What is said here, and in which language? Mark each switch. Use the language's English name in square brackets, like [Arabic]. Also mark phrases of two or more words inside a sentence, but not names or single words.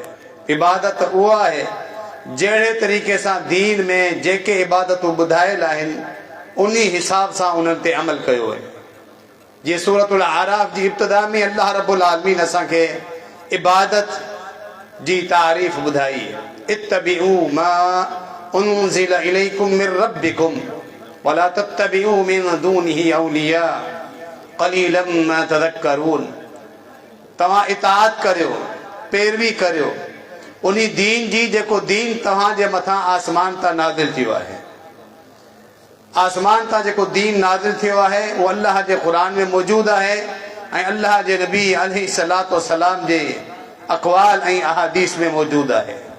[Sindhi] इबादत उहा आहे जहिड़े तरीक़े सां दीन में जेके इबादतूं ॿुधायल आहिनि उन हिसाब सां उन्हनि ते अमल कयो आहे। जीअं सूरतुल आराफ जी इब्तिदा में [Arabic] الله رب العالمين [Sindhi] असांखे इबादत जी तारीफ़ ॿुधाई, [Arabic] اتبعوا ما أنزل إليكم من ربكم ولا تتبعوا من دونه أولياء قليلا ما تذكرون. [Sindhi] तव्हां इताअत करियो, पैरवी करियो उन दीन जी जेको दीन तव्हां जे मथां आसमान तां नाज़िल थियो आहे। आसमान तां जेको दीन नाज़िल थियो आहे उहो अल्लाह जे क़ुरान में मौजूद आहे ऐं अल्लाह जे नबी [Arabic] عليه الصلاة والسلام [Sindhi] जे अक़वाल ऐं अहादीस में मौजूद आहे।